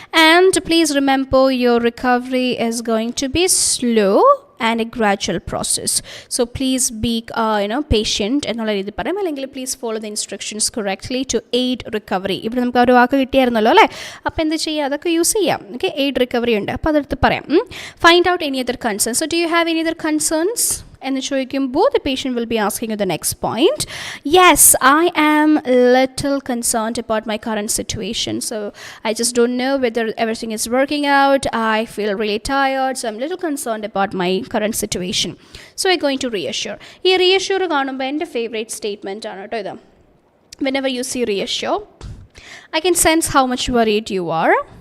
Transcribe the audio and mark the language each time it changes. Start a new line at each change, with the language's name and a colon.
English: And please remember, your recovery is going to be slow and a gradual process. So please be patient
Malayalam: എന്നുള്ള രീതി പറയാം. അല്ലെങ്കിൽ
English: Please follow the instructions correctly to aid recovery.
Malayalam: ഇവിടെ നമുക്ക് ഒരു വാക്ക് കിട്ടിയായിരുന്നല്ലോ അല്ലേ? അപ്പോൾ എന്ത് ചെയ്യുക, അതൊക്കെ യൂസ് ചെയ്യാം. ഓക്കെ, എയ്ഡ് റിക്കവറി ഉണ്ട്. അപ്പോൾ അതെടുത്ത് പറയാം.
English: Find out any other concerns. So do you have any other concerns
Malayalam: എന്ന് ചോദിക്കുമ്പോൾ
English: the patient will be asking you the next point. Yes, I am little concerned about my current situation. So I just don't know whether everything is working out. I feel really tired. So I'm little concerned about my current situation. So I'm going to reassure.
Malayalam: ഈ reassure കാണുമ്പോൾ എൻ്റെ favourite statement ആണ് കേട്ടോ ഇത്.
English: Whenever you see reassure, I can sense how much worried you are.